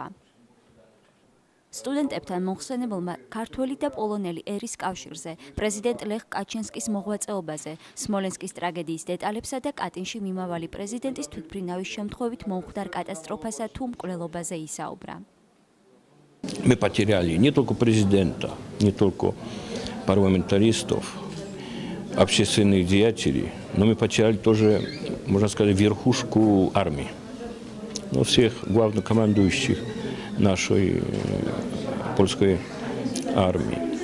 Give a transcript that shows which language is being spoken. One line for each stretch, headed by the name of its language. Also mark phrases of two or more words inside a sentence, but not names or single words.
Georgian: სტუდენტებთან მოხსენებელმა ქართველი და პოლონელი ერის კავშირზე, პრეზიდენტ ლეხ კაჩინსკის მოღვაწეობაზე, სმოლენსკის ტრაგედიის დეტალებსა და კატინში მიმავალი პრეზიდენტის თვითმფრინავის შემთხვევით მომხდარ კატასტროფასა თუ მკვლელობაზე ისაუბრა.
Russian: Мы потеряли не только президента, не только парламентаристов, общественных деятелей, но мы потеряли тоже, можно сказать, верхушку армии, всех главнокомандующих нашей польской армии.